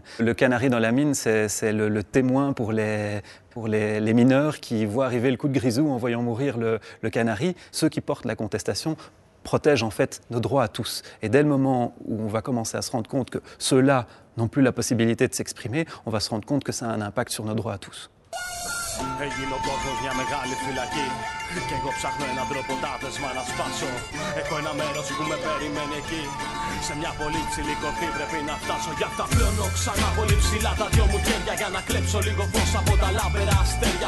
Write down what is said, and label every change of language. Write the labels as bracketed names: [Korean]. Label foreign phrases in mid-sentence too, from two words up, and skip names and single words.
[French] Le canari dans la mine, c'est le témoin pour les mineurs qui voient arriver le coup de grisou en voyant mourir le canari. Ceux qui portent la contestation protègent en fait nos droits à tous. Et dès le moment où on va commencer à se rendre compte que ceux-là n'ont plus la possibilité de s'exprimer, on va se rendre compte que ça a un impact sur nos droits à tous. [Greek] Έγινε ο κόσμος μια μεγάλη φυλακή κι εγώ ψάχνω έναν τρόπο τάπεσμα να σπάσω. Έχω ένα μέρος που με περιμένει εκεί. Σε μια πολύ ψηλή κορφή πρέπει να φτάσω. Γι' αυτά πλώνω ξανά πολύ ψηλά τα δυο μου χέρια για να κλέψω λίγο φως από τα λάμπερα αστέρια.